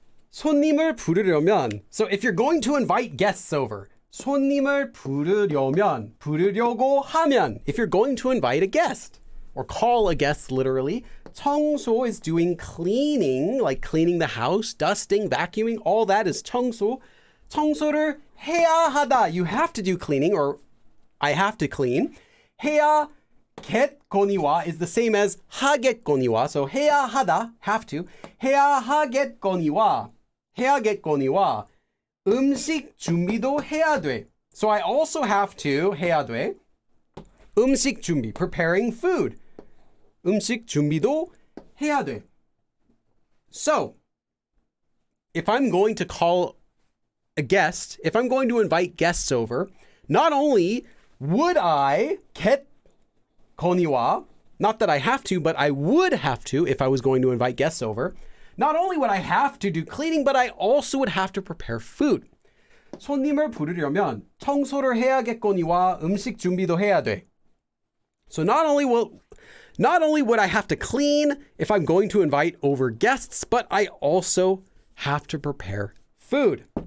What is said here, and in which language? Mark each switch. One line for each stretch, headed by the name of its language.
Korean: 손님을 부르려면,
English: so if you're going to invite guests over,
Korean: 손님을 부르려고 하면,
English: if you're going to invite a guest, or call a guest literally, 청소 is doing cleaning, like cleaning the house, dusting, vacuuming, all that is 청소.
Korean: 청소를 해야 하다,
English: you have to do cleaning, or I have to clean.
Korean: 해야 겠거니와
English: is the same as
Korean: 하겠거니와.
English: So
Korean: 해야 하다,
English: have to.
Korean: 해야 하겠거니와, 해야겠거니와 음식 준비도 해야 돼.
English: So I also have to
Korean: 해야 돼. 음식 준비,
English: preparing food.
Korean: 음식 준비도 해야 돼.
English: So if I'm going to call a guest, if I'm going to invite guests over, not only would I get konniwa, not that I have to, but I would have to if I was going to invite guests over. Not only would I have to do cleaning, but I also would have to prepare food.
Korean: 손님을 부르려면 청소를 해야겠거니와 음식 준비도 해야 돼.
English: So not only would I have to clean if I'm going to invite over guests, but I also have to prepare food.